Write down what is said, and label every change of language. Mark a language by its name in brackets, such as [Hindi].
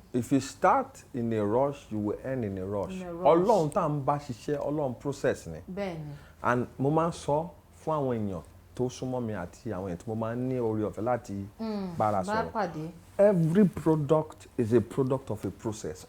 [English] If you start in a rush, you will end in a rush. [Yoruba] Ọlọ́run tá à ń bá ṣiṣẹ́, Ọlọ́run process ni. Bẹ́ẹ̀ni. And mo máa ń sọ fún àwọn èèyàn tó súnmọ́ mi àti àwọn èèyàn tí mo máa ń ní oore ọ̀fẹ́ láti bára sọ̀rọ̀. [English] Every product is a product of a process.